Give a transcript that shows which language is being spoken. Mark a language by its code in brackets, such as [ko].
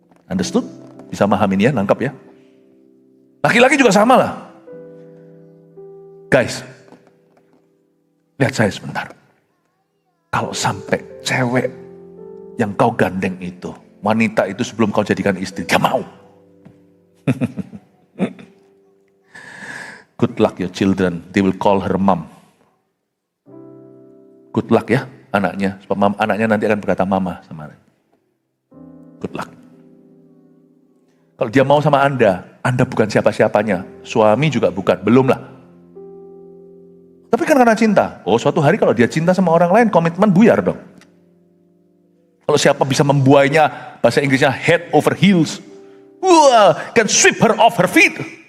[id] Understood? Bisa mahamin ya, nangkap ya. Laki-laki juga sama lah. Guys, lihat saya sebentar. Kalau sampai cewek yang kau gandeng itu, wanita itu sebelum kau jadikan istri, dia mau. [en] Good luck your children, they will call her mom. [id] Good luck ya anaknya, sebab anaknya nanti akan berkata mama sama Anda. Good luck. Kalau dia mau sama Anda bukan siapa-siapanya, suami juga bukan, belum lah. Tapi kan karena cinta. Oh, suatu hari kalau dia cinta sama orang lain, komitmen buyar dong. Kalau siapa bisa membuainya, bahasa Inggrisnya [en] head over heels. Wah, can sweep her off her feet.